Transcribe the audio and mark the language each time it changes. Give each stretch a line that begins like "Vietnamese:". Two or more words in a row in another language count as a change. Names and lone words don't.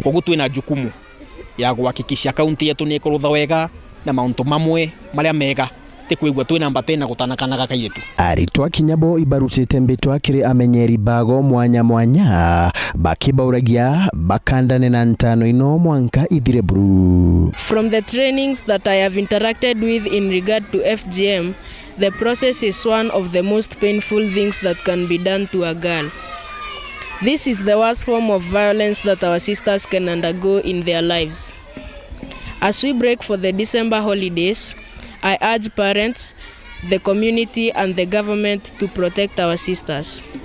Meru: Koguo twina jukumu ya guhakikisha kaunti yetu ni ikurutha wega na mauntu mamwe maria mega tikwigua twina mbatena gutanakana gaka iritu. Aritwa kinyabo ibarutite mbitwa kiri amenyeri bago mwanya bakibauragia bakandane na ntano ino mwanka ithire bru.
English: From the trainings that I have interacted with in regard to FGM, the process is one of the most painful things that can be done to a girl. This is the worst form of violence that our sisters can undergo in their lives. As we break for the December holidays, I urge parents, the community and the government to protect our sisters.